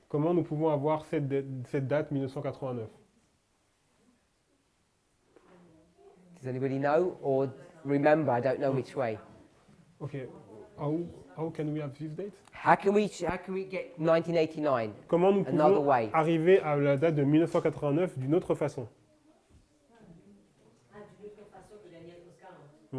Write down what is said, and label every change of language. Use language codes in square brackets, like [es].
[fr] Comment nous pouvons avoir cette date 1989? [en] Does anybody know or remember? I don't know which way. Okay. How can we have this date? How can we get 1989? [fr] Comment nous [en] Another [fr] pouvons [en] way. [fr] arriver à la date de 1989 d'une autre façon? D'une autre façon que Daniel 11:40.